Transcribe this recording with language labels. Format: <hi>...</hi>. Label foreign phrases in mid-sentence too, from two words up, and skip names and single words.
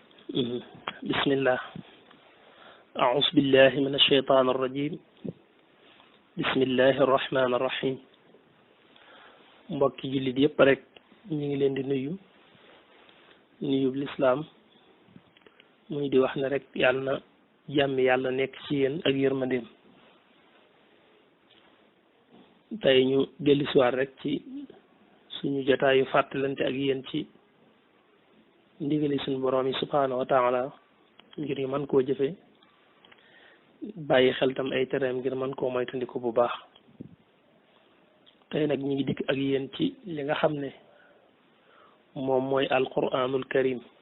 <wo>bismillah</wo> <ar>أعوذ بالله من الشيطان الرجيم بسم الله الرحمن الرحيم</ar> <wo>mbokki jullit yëpp rek ñu ngi leen di nuyu lislaam muy di wax ne rek yàlla na jàmmi yàlla nekk ci yéen ak yërmandeem tey ñu dellusiwaat rek ci suñu jotaayu fàttalante ak yéen ci ndigali suñu boroom yi</wo> <ar>سبحانه وتعالى</ar> <wo>ngir yi mën koo jëfe bàyyi xel tam ay tereem ngir mën koo moytandiku bu baax tey nag ñu ngi dikk ak yéen ci li nga xam ne moom mooy alquranul karim</wo>